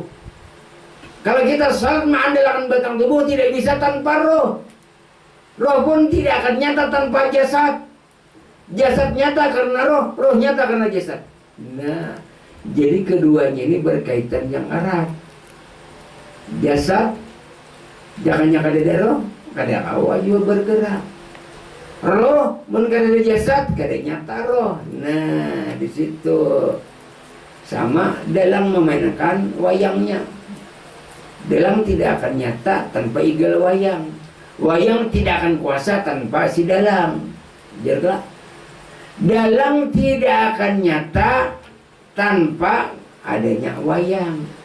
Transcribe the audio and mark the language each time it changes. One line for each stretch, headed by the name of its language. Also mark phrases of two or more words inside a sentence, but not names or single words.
Indonesian: Kalau kita salat mengandalkan batang tubuh, tidak bisa tanpa roh. Roh pun tidak akan nyata tanpa jasad. Jasad nyata karena roh, roh nyata karena jasad. Nah, jadi keduanya ini berkaitan yang erat. Jasad,
Banjar: jangannya kada roh, kada awal juga bergerak. Roh, mun kada jasad, kada nyata roh.
Indonesian: Nah, di situ sama dalam memainkan wayangnya. Dalang tidak akan nyata tanpa igal wayang. Wayang tidak akan kuasa tanpa si dalang. Jaga. Dalang tidak akan nyata tanpa adanya wayang.